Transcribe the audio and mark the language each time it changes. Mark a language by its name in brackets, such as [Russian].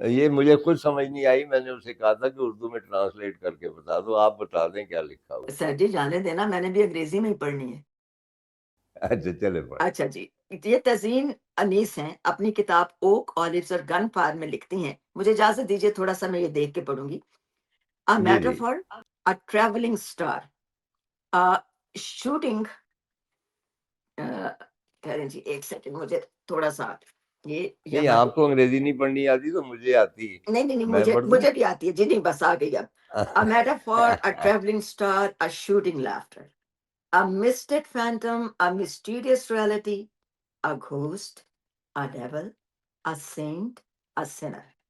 [Urdu] یہ مجھے خود سمجھ نہیں آئی. میں نے اسے کہا تھا کہ اردو میں ٹرانسلیٹ کر کے بتا دو. آپ بتا دیں کیا لکھا ہوا. سر جی جانے دینا، میں نے بھی انگریزی میں ہی پڑھنی ہے. اچھا چلے پڑھ. اچھا جی، یہ تزئین انیس ہیں، اپنی کتاب اوک، آلیوز اور گن فائر میں لکھتی ہیں. مجھے اجازت دیجیے تھوڑا سا میں یہ دیکھ کے پڑھوں گی. [English] A [Urdu] جی جی [English] metaphor, a traveling star, a shooting. [Urdu] ٹھہریں جی ایک سیکنڈ، مجھے تھوڑا سا یہ نہیں، یہاں آپ کو انگریزی نہیں پڑھنی آتی تو مجھے آتی ہے. نہیں نہیں نہیں، میں مجھے پڑھ دوں؟ مجھے بھی آتی ہے جی. نہیں بس آ گئی اب. [English] A metaphor, a traveling star, a shooting laughter, a mystic phantom, a mysterious reality, a ghost, a devil, a saint, a sinner,